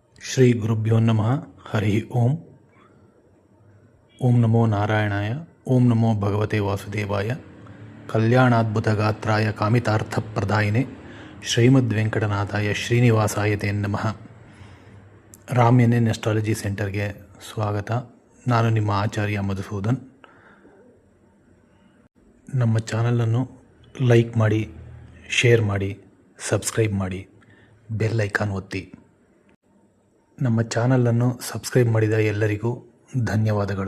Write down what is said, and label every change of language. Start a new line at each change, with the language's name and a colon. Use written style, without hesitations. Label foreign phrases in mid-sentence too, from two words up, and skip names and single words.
Sanskrit: ಶ್ರೀ ಗುರುಭ್ಯೋ ನಮಃ. ಹರಿ ಓಂ. ಓಂ ನಮೋ ನಾರಾಯಣಾಯ. ಓಂ ನಮೋ ಭಗವತೆ ವಾಸುದೇವಾಯ. ಕಲ್ಯಾಣಾದ್ಭುತಗಾತ್ರಾಯ ಕಾಮಿತಾರ್ಥಪ್ರದಾಯಿನೇ ಶ್ರೀಮದ್ವೆಂಕಟನಾಥಾಯ ಶ್ರೀನಿವಾಸಾಯ ತೇ ನಮಃ.
Kannada: ರಾಮ್ಯನ್ ಅಸ್ಟ್ರಾಲಜಿ ಸೆಂಟರ್ಗೆ ಸ್ವಾಗತ. ನಾನು ನಿಮ್ಮ ಆಚಾರ್ಯ ಮಧುಸೂದನ್. ನಮ್ಮ ಚಾನಲನ್ನು ಲೈಕ್ ಮಾಡಿ, ಶೇರ್ ಮಾಡಿ, ಸಬ್ಸ್ಕ್ರೈಬ್ ಮಾಡಿ,
English: bell icon
Kannada: ಒತ್ತಿ. ನಮ್ಮ ಚಾನಲನ್ನು ಸಬ್ಸ್ಕ್ರೈಬ್ ಮಾಡಿದ ಎಲ್ಲರಿಗೂ ಧನ್ಯವಾದಗಳು.